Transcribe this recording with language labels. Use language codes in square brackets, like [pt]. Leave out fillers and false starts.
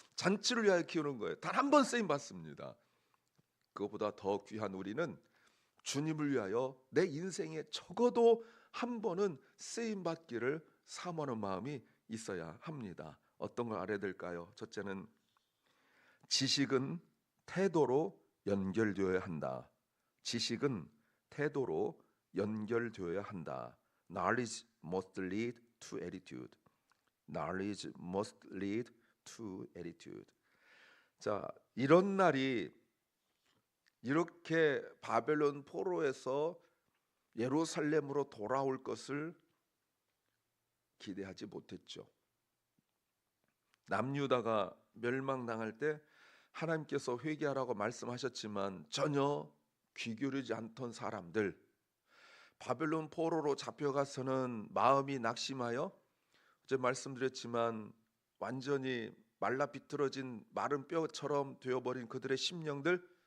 [ko] 잔치를 위하여 키우는 거예요. 단 한 번 쓰임 받습니다. 그것보다 더 귀한 우리는 주님을 위하여 내 인생에 적어도 한 번은 쓰임 받기를 사모하는 마음이 있어야 합니다. 어떤 걸 알아야 될까요? 첫째는 지식은 태도로 연결되어야 한다. 지식은 태도로 연결되어야 한다. [en] Knowledge must lead to attitude. Knowledge must lead to attitude. [ko] 자, 이런 날이 이렇게 바벨론 포로에서 예루살렘으로 돌아올 것을 기대하지 못했죠. 남유다가 멸망당할 때 하나님께서 회개하라고 말씀하셨지만 전혀 귀 기울이지 않던 사람들, 바벨론 포로로 잡혀가서는 마음이 낙심하여 어제 말씀드렸지만 완전히 말라 비틀어진 마른 뼈처럼 되어버린 그들의 심령들,